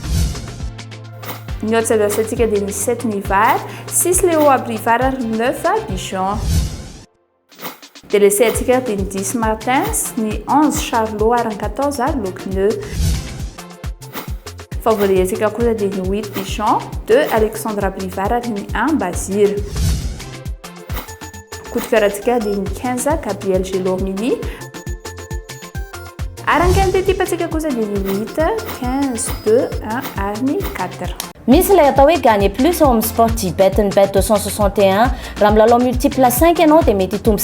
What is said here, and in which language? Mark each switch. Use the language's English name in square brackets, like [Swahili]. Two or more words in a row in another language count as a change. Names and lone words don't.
[Malagasy] Ny Otsadosatsika dia ny 7 Nivar, 6 Léo Abrivard, 9 Bijon. Dia le C-atsika dia ny 10 Martins, ny 11 Charlot ary ny 14 Locneux. Favoriatsika kosa dia ny 8 Bijon, 2 Alexandre Abrivard ary ny 1 Basir. [French] Coup de cœur [Malagasy] dia ny 15 Gabriel Gelormini. Ary ny quinte-type kosa dia ny 8, 15, 2, 1 ary ny 4. Misy ilay atao hoe [French] gagner plus [Malagasy] ao amin'ny Sportybet ny bet 261 raha milalao multiple 5 ianao dia mety hitombo